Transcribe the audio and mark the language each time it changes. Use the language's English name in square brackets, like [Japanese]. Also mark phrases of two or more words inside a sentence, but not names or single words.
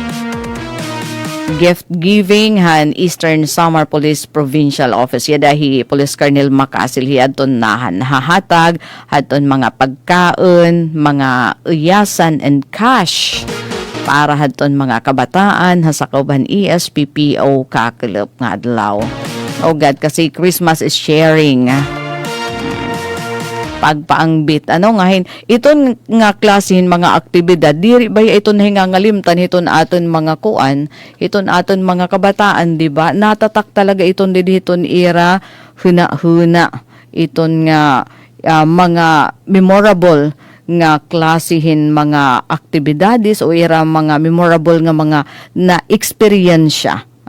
[Waray] gift giving han Eastern Samar Police Provincial Office yadahi Police Colonel Macasil hiadton nahan hahatag hadton mga pagkaon mga uyasan and cash para hadton mga kabataan hasakauban ESPPO kakelop nga adlaw. [English] Oh God, kasi Christmas is sharing. [Waray] Pagpaangbit. Ngahin, iton nga klasihin mga aktibidad, diri ba iton hingangalimtan, iton aton mga kuan, iton aton mga kabataan, di ba? Natatak talaga iton hiton ira, huna-huna, iton nga mga memorable nga klasihin mga aktibidades o ira mga memorable nga mga na-experiensya.